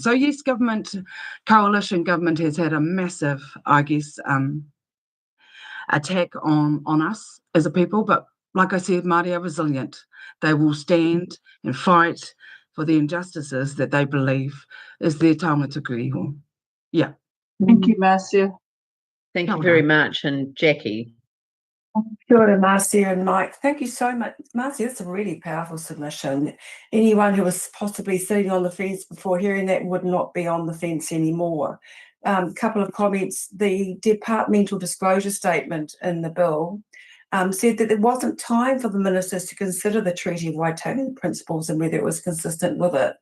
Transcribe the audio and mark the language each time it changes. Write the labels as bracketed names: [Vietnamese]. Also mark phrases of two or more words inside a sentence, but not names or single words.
[English] So yes, coalition government has had a massive, I guess, attack on us as a people, but like I said, Māori are resilient. They will stand and fight for the injustices that they believe is their [Māori] taonga tuku iho. [English] Yeah. Thank you, Marcia. Thank you very much. And Jackie. [Māori] Kia ora, [English] Marcia and Mike. Thank you so much. Marcia, that's a really powerful submission. Anyone who was possibly sitting on the fence before hearing that would not be on the fence anymore. Couple of comments. The departmental disclosure statement in the bill said that there wasn't time for the ministers to consider the Treaty of Waitangi principles and whether it was consistent with it.